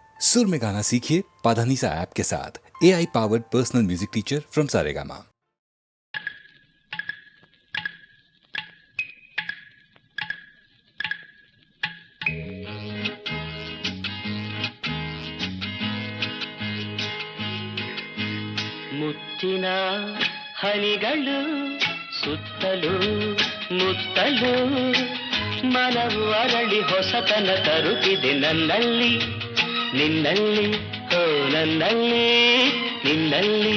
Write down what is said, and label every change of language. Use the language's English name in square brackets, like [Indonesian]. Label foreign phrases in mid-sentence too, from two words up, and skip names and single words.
[Hindi] सुर में गाना सीखिए पाधानीसा ऐप के साथ। [English] AI powered personal music teacher from Saregama. [Kannada] ಮುತ್ತಿನ ಹನಿಗಳು ಸುತ್ತಲೂ ಮುತ್ತಲು ಮನವು ಅರಳಿ ಹೊಸತನ ತರುತ್ತಿದೆ ನನ್ನಲ್ಲಿ ನಿನ್ನಲ್ಲಿ ಹೋ ನನ್ನಲ್ಲಿ ನಿನ್ನಲ್ಲಿ